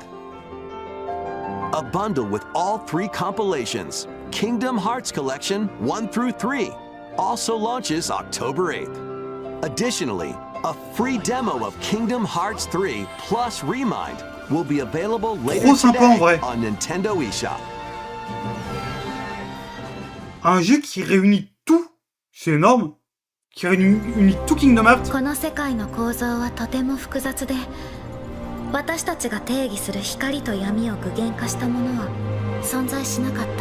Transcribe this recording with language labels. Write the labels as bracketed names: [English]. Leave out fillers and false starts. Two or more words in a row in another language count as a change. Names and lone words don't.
[English] A bundle with all 3 compilations, Kingdom Hearts Collection 1 through 3, also launches October 8th. Additionally, a free demo of Kingdom Hearts 3 plus Remind will be available later today on Nintendo eShop. [French] Un jeu qui réunit tout, c'est énorme, qui réunit tout Kingdom Hearts. [Japanese] この世界の構造はとても複雑で、私たちが定義する光と闇を具現化したものは存在しなかった。